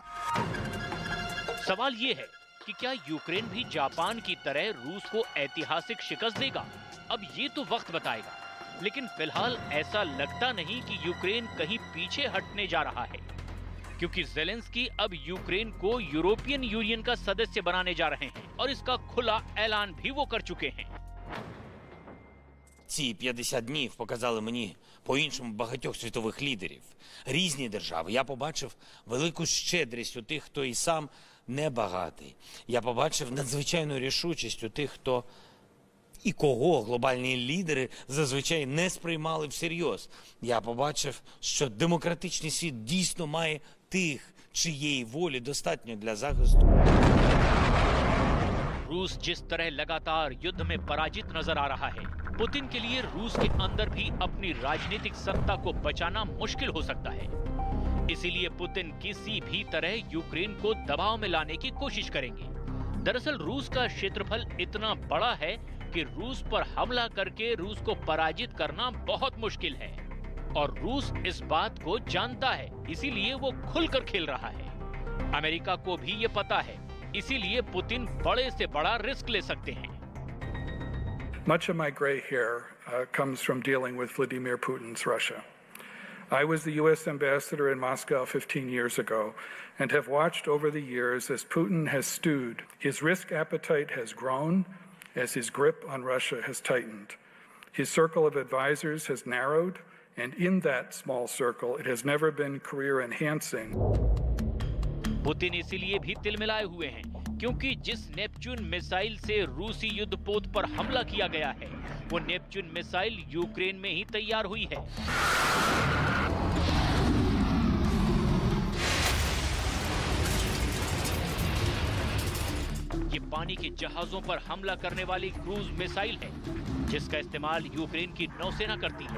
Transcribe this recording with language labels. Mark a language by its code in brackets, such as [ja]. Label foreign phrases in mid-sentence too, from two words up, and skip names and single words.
[hi] सवाल ये है कि क्या यूक्रेन भी जापान की तरह रूस को ऐतिहासिक शिकस्त देगा? अब ये तो वक्त बताएगा, लेकिन फिलहाल ऐसा लगता नहीं कि यूक्रेन कहीं पीछे हटने जा रहा है, क्योंकि ज़ेलेंस्की अब यूक्रेन को यूरोपियन यूनियन का सदस्य बनाने जा रहे हैं और इसका खुला ऐलान भी वो कर चुके हैं। [uk] Ці 50 днів показали мені по-іншому багатьох світових лідерів. Різні держави. Я побачив велику щедрість у тих, хто і сам не багатий. Я побачив надзвичайну рішучість у тих, хто і кого глобальні лідери зазвичай не сприймали всерйоз. Я побачив, що демократичний світ дійсно має тих, чиєї волі достатньо для захисту. [hi] रूस जिस तरह लगातार युद्ध में पराजित नजर आ रहा है, पुतिन के लिए रूस के अंदर भी अपनी राजनीतिक सत्ता को बचाना मुश्किल हो सकता है। इसीलिए पुतिन किसी भी तरह यूक्रेन को दबाव में लाने की कोशिश करेंगे। दरअसल रूस का क्षेत्रफल इतना बड़ा है कि रूस पर हमला करके रूस को पराजित करना बहुत मुश्किल है, और रूस इस बात को जानता है, इसीलिए वो खुलकर खेल रहा है। अमेरिका को भी ये पता है, इसीलिए पुतिन बड़े से बड़ा रिस्क ले सकते हैं। [en] Much of my gray hair comes from dealing with Vladimir Putin's Russia. I was the U.S. ambassador in Moscow 15 years ago and have watched over the years as Putin has stewed. His risk appetite has grown as his grip on Russia has tightened. His circle of advisors has narrowed, and in that small circle, it has never been career enhancing. [hi] पुतिन इसीलिए भी तिलमिलाए हुए हैं, क्योंकि जिस नेपच्यून मिसाइल से रूसी युद्धपोत पर हमला किया गया है, वो नेपच्यून मिसाइल यूक्रेन में ही तैयार हुई है। ये ये पानी के जहाजों पर हमला करने वाली [en] cruise missile [hi] है, जिसका इस्तेमाल यूक्रेन की नौसेना करती है।